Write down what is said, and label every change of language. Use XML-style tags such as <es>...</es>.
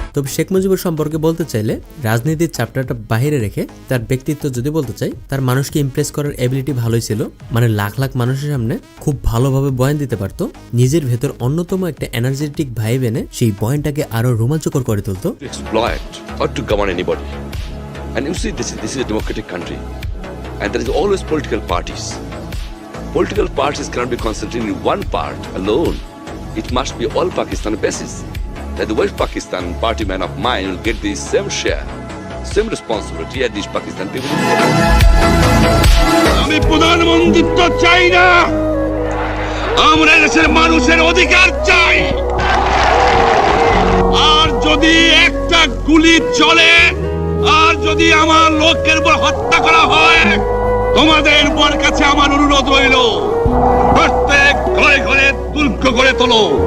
<bn>তবে শেখ মুজিবুর সম্পর্কে বলতে চাইলে রাজনীতির চ্যাপ্টারটা বাইরে রেখে তার ব্যক্তিত্ব যদি বলতে চাই, তার মানুষকে ইমপ্রেস করার এবিলিটি ভালোই ছিল। মানে লাখ লাখ মানুষের সামনে খুব ভালোভাবে বয়ান দিতে পারতো। নিজের ভেতর অন্যতম একটা এনার্জেটিক ভাইব এনে সেই বয়ানটাকে আরো রোমাঞ্চকর করে তুলতো।</bn> <en>Exploit or to govern anybody. And you see, this is a democratic country, and there is always political parties. Political parties cannot be concentrated in one part alone. It must be all Pakistan basis. That the West Pakistan party man of mine will get the same share, same responsibility as these Pakistan people.</en> <bn>আমি প্রধানমন্ত্রিত্ব চাই না, আমরা দেশের মানুষের অধিকার চাই। আর যদি একটা গুলি চলে, আর যদি আমার লোকের উপর হত্যা করা হয়, তোমাদের উপর কাছে আমার অনুরোধ রইল, প্রত্যেক ঘরে ঘরে দুর্গ করে তোলো।</bn>